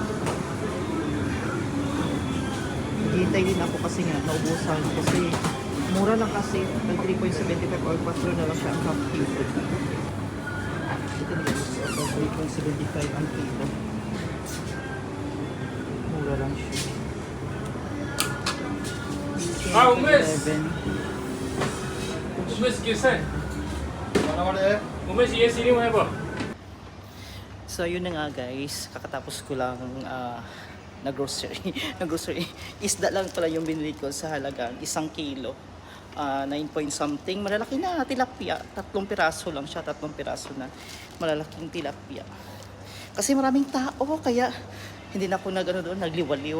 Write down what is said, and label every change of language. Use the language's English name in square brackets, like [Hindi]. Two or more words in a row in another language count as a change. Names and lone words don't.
[Filipino] Hintay din ako kasi nga naubusan kasi mura lang kasi ng 3.75 or 4 na lang siya ang half kilo. Ito nila so 3.75 ang kilo. Mura lang siya. [Hindi] Umes! Umes कैसा है? Umes ये सीढ़ी में है वो? [Filipino] So yun na nga guys, kakatapos ko lang nag-grocery. Isda lang pala yung binili ko sa halagang 1 kilo. 9 [English] point something. [Filipino] Malalaki na tilapia. 3 piraso lang siya. 3 piraso na malalaking tilapia. Kasi maraming tao kaya hindi na ako nagliwaliw.